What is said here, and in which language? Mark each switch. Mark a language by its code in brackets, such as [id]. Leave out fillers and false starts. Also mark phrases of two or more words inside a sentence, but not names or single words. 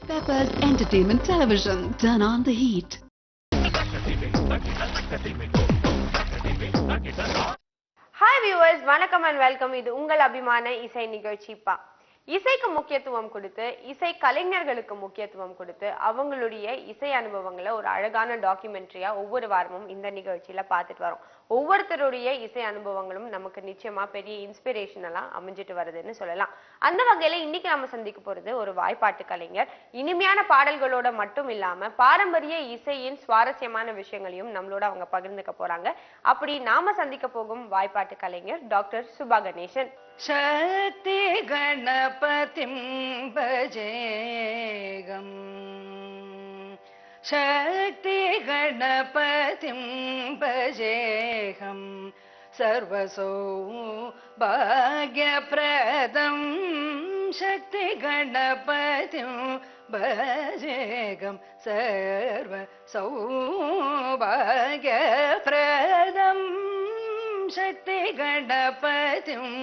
[en] Peppers Entertainment Television. Turn on the heat. Hi viewers, வணக்கம் and welcome. [ta] இது உங்கள் அபிமான இசை நிகழ்ச்சிப்பா. இசைக்கு முக்கியத்துவம் கொடுத்து இசை கலைஞர்களுக்கு முக்கியத்துவம் கொடுத்து அவங்களுடைய இசை அனுபவங்களை ஒரு அழகான டாக்குமெண்ட்ரியா ஒவ்வொரு வாரமும் இந்த நிகழ்ச்சியில பார்த்துட்டு வரோம். ஒவ்வொருத்தருடைய இசை அனுபவங்களும் நமக்கு நிச்சயமா பெரிய இன்ஸ்பிரேஷனலா அமைஞ்சிட்டு வருதுன்னு சொல்லலாம். அந்த வகையில இன்னைக்கு நாம சந்திக்க போறது ஒரு வாய்ப்பாட்டு கலைஞர். இனிமையான பாடல்களோட மட்டும் இல்லாம பாரம்பரிய இசையின் சுவாரஸ்யமான விஷயங்களையும் நம்மளோட அவங்க பகிர்ந்துக்க போறாங்க. அப்படி நாம சந்திக்க போகும் வாய்ப்பாட்டு கலைஞர் டாக்டர் சுபா கணேசன். [sa] शक्ति गणपतिं भजेगम् शक्ति गणपतिं भजेहं सर्वसौभाग्यप्रदं शक्ति गणपतिं भजेगं सर्वसौभाग्यप्रदं शक्ति गणपतिं